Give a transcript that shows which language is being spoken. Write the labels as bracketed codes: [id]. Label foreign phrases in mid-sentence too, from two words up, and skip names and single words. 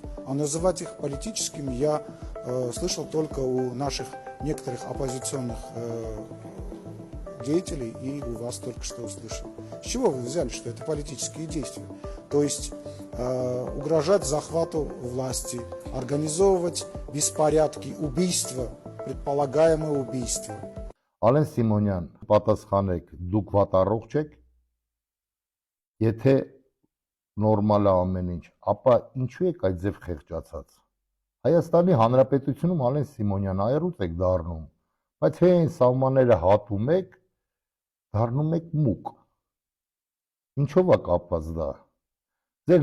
[ru] А называть их политическими я слышал только у наших некоторых оппозиционных деятелей и у вас только что услышал. С чего вы взяли, что это политические действия? То есть угрожать захвату власти, организовывать беспорядки, убийства, предполагаемые убийства. [hy] Ալեն Սիմոնյան, պատասխանեք, դուք վատառողջ եք։ Եթե նորմալ է ամեն ինչ, ապա ինչու եք այդ ձև խեղճացած։ Հայաստանի Հանրապետությունում Ալեն Սիմոնյան այրուց եք դառնում, բայց հենց սահմանները հատում եք, դառնում եք մուկ։ Ինչով է կապված դա։ Ձեր